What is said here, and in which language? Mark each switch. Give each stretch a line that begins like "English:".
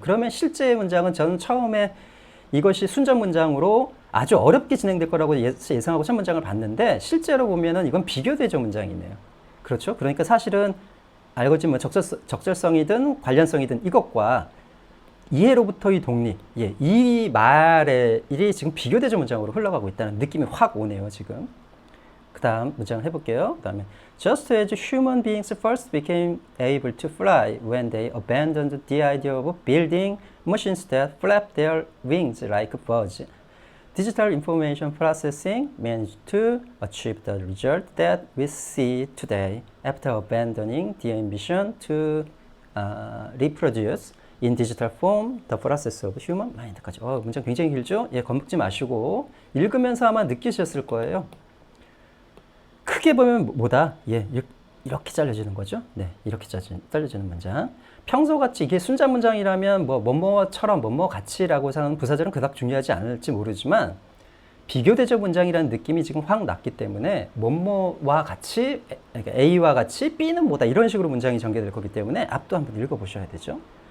Korean: 그러면 실제 문장은 저는 처음에 이것이 순전 문장으로 아주 어렵게 진행될 거라고 예상하고 첫 문장을 봤는데 실제로 보면은 이건 비교대조 문장이네요. 그렇죠? 그러니까 사실은 알고리즘 뭐 적절성이든 관련성이든 이것과 이해로부터의 독립, 예, 이 말의 일이 지금 비교대조 문장으로 흘러가고 있다는 느낌이 확 오네요, 지금. 그 다음 문장을 해볼게요. 그 다음에
English: Just as human beings first became able to fly when they abandoned the idea of building machines that flap their wings like birds, digital information processing managed to achieve the result that we see today after abandoning the ambition to reproduce in digital form the process of human mind까지.
Korean: 문장 굉장히 길죠? 예, 겁먹지 마시고 읽으면서 아마 느끼셨을 거예요. 크게 보면 뭐다? 예, 이렇게 잘려지는 거죠. 네, 이렇게 잘려지는 문장. 평소같이 이게 순자 문장이라면 뭐뭐처럼 뭐뭐같이라고 하는 부사절은 그닥 중요하지 않을지 모르지만 비교대조 문장이라는 느낌이 지금 확 났기 때문에 뭐뭐와 같이, 그러니까 A와 같이 B는 뭐다 이런 식으로 문장이 전개될 거기 때문에 앞도 한번 읽어보셔야 되죠.